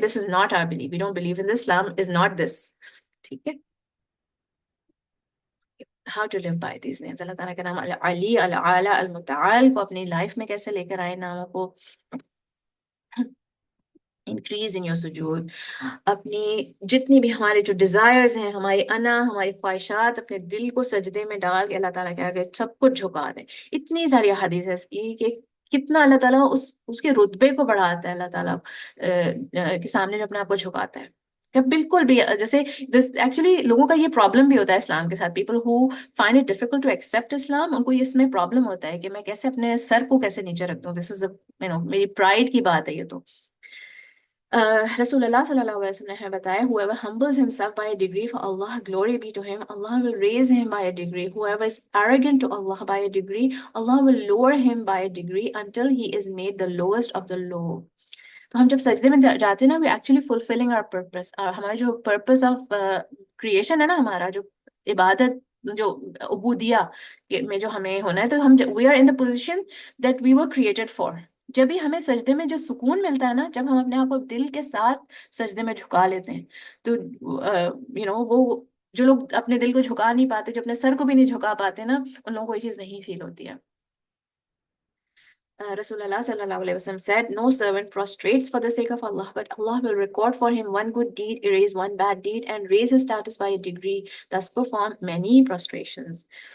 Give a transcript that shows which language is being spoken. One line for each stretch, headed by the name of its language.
English: this is not our belief, we don't believe in this, Islam is not this.
Urdu: ٹھیک ہے. how to live by these names، اللہ تعالیٰ کا نام العلی، العالی، المتعال کو اپنی لائف میں کیسے لے کر آئے ناموں کو. انکریز ان یور سجود، اپنی جتنی بھی ہمارے جو ڈیزائرز ہیں، ہماری انا، ہماری خواہشات، اپنے دل کو سجدے میں ڈال کے اللہ تعالیٰ کے آگے سب کچھ جھکا دیں. اتنی ساری حدیث ہے اس کی کہ کتنا اللہ تعالیٰ اس کے رتبے کو بڑھاتا ہے اللہ تعالیٰ کے سامنے جو اپنے آپ کو جھکاتا ہے. کہ بالکل بھی جیسے ایکچولی لوگوں کا یہ پرابلم بھی ہوتا ہے اسلام کے ساتھ. People ہو find it difficult to accept اسلام، ان کو اس میں پرابلم ہوتا ہے کہ میں کیسے اپنے سر کو کیسے نیچے رکھ دوں. دس از میری پرائڈ کی بات ہے یہ.
English: تو رسول اللہ صلی اللہ علیہ وسلم نے بتایا whoever humbles himself by a degree for Allah, glory be to him, Allah will raise him by a degree. Whoever is arrogant to Allah by a degree, Allah will lower him by a degree until he is made the lowest of the low.
Urdu: تو ہم جب سجدے میں جاتے ہیں نا، we actually fulfilling our purpose. ہمارا جو purpose of creation ہے نا، ہمارا جو عبادت، جو عبودیہ میں جو ہمیں ہونا ہے، تو ہم we are in the position that we were created for. جب بھی ہمیں سجدے میں جو سکون ملتا ہے نا، جب ہم اپنے آپ کو دل کے ساتھ سجدے میں جھکا لیتے ہیں، تو وہ جو لوگ اپنے دل کو جھکا نہیں پاتے، جو اپنے سر کو بھی نہیں جھکا پاتے نا، ان لوگوں کو یہ چیز نہیں فیل ہوتی ہے.
English: رسول اللہ صلی اللہ علیہ وسلم said, no servant prostrates for the sake of Allah, but Allah will record for him one good deed, erase one bad deed, and raise his status by a degree, thus perform many prostrations.